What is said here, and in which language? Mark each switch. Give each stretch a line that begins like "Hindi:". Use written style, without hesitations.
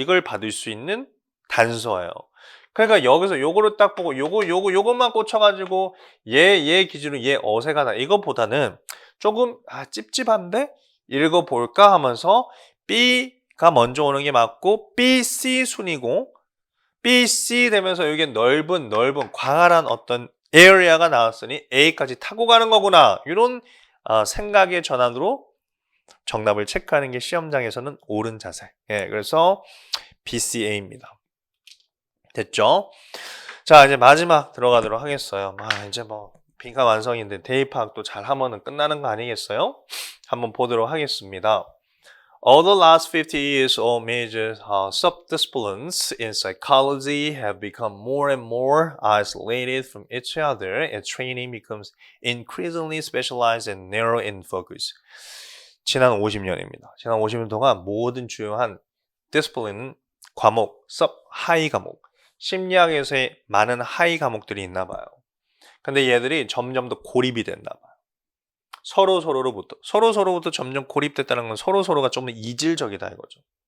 Korean: 이걸 받을 수 있는 단서예요. 그러니까 여기서 요거를 딱 보고 요것만 꽂혀가지고 얘 기준으로 얘 어색하다 이것보다는 조금 찝찝한데 읽어볼까 하면서 B가 먼저 오는 게 맞고 B, C 순이고 B, C 되면서 여기 넓은 광활한 어떤 area가 나왔으니 A까지 타고 가는 거구나 이런 생각의 전환으로 정답을 체크하는 게 시험장에서는 옳은 자세. 예, 그래서 BCA입니다. 됐죠? 자, 이제 마지막 들어가도록 하겠어요. 이제 빈칸 완성인데 대입 파악도 잘 하면은 끝나는 거 아니겠어요? 한번 보도록 하겠습니다.
English: Over the last 50 years, all major subdisciplines in psychology have become more and more isolated from each other, and training becomes increasingly specialized and narrow in focus.
Korean: 지난 50년입니다. 지난 50년 동안 모든 주요한 디스플린, 과목, 하이 과목, 심리학에서의 많은 하이 과목들이 있나 봐요. 근데 얘들이 점점 더 고립이 됐나 봐요. 서로서로부터 점점 고립됐다는 건 서로서로가 좀 더 이질적이다 이거죠.